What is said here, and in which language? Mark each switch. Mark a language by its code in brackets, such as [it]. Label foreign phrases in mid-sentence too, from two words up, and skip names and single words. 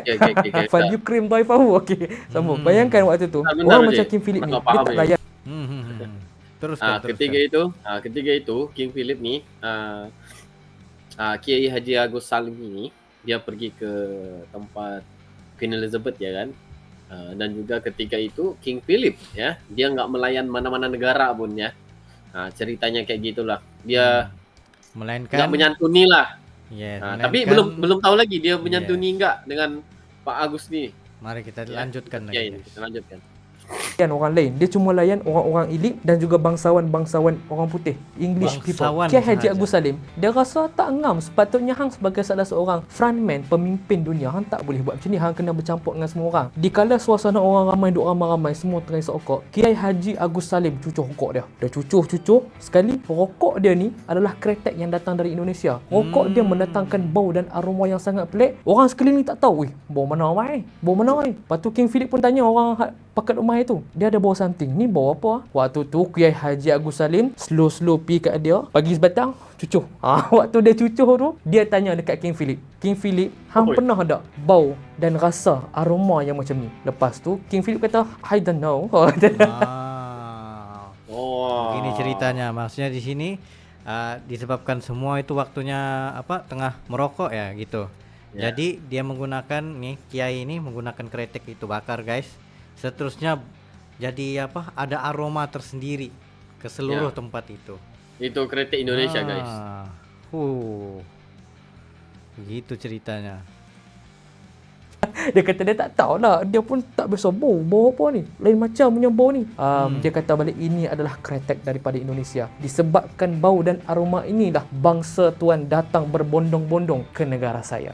[ar] فليكرم ضيفه. [ms] Okey, sambung. Bayangkan waktu tu orang macam King Philip ni dia tak layan. Teruskan. Ketika itu King Philip ni Kiai Haji Agus Salim ini dia pergi ke tempat Queen Elizabeth ya kan. Dan juga ketika itu King Philip ya, dia nggak melayan mana-mana negara pun ya. [id] Ceritanya kayak gitulah. [ms] Dia melainkan [id] nggak menyantuni lah. [ms] Yes, tapi belum tahu lagi dia menyantuni nggak dengan Pak Agus ni. [id] Mari kita lanjutkan lagi. Kita lanjutkan. [ms] Layan orang lain. Dia cuma layan orang-orang elit dan juga bangsawan-bangsawan orang putih, English Bangsawan people. Kiai Haji sahaja. Agus Salim dia rasa tak ngam. Sepatutnya hang sebagai salah seorang frontman, pemimpin dunia, hang tak boleh buat macam ni. Hang kena bercampur dengan semua orang. Dikala suasana orang ramai duk ramai-ramai semua tengah isap rokok, Kiai Haji Agus Salim cucuh rokok dia. Dia cucuh sekali. Rokok dia ni adalah kretek yang datang dari Indonesia. Rokok dia mendatangkan bau dan aroma yang sangat pelik. Orang sekeliling tak tahu, bau mana mai? Bau mana ni? Lepas tu King Philip pun tanya orang pakat rumah itu, dia ada bau something. Ni bau apa? Waktu tu Kiai Haji Agus Salim slow pi kat dia, bagi sebatang, cucuh. Waktu dia cucuh tu, dia tanya dekat King Philip. King Philip, hang pernah tak bau dan rasa aroma yang macam ni? Lepas tu King Philip kata, [en] I don't know. [id] Begini ceritanya. Maksudnya di sini disebabkan semua itu waktunya tengah merokok ya gitu. Jadi dia menggunakan nih kiai ini menggunakan kretek itu bakar guys. Seterusnya jadi ada aroma tersendiri ke seluruh tempat itu. Itu kretek Indonesia guys. Begitu ceritanya. [ms] Dia kata dia tak tahu lah. Dia pun tak biasa bau apa ni. Lain macam punya bau ni. Dia kata balik ini adalah kretek daripada Indonesia. Disebabkan bau dan aroma inilah bangsa tuan datang berbondong-bondong ke negara saya.